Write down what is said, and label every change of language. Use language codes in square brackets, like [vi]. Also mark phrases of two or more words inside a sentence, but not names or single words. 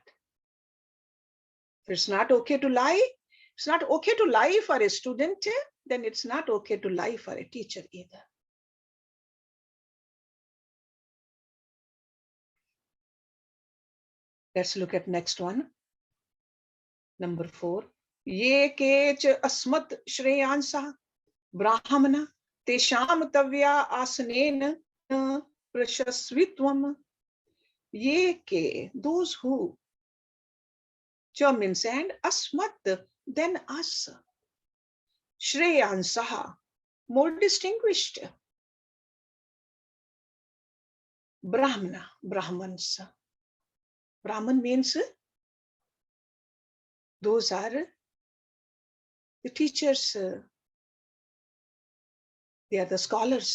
[en] If it's not okay to lie, it's not okay to lie for a student, then it's not okay to lie for a teacher either. Let's look at next one. Number 4. [sa] Ye kech asmat shreyansa brahmana tesham tavya asanen prashasvitvam. Ye ke, [en] those who. Cha means and, asmat, then us. Shreyansaha, more distinguished. Brahmana, Brahmans. Brahman means those are the teachers, they are the scholars.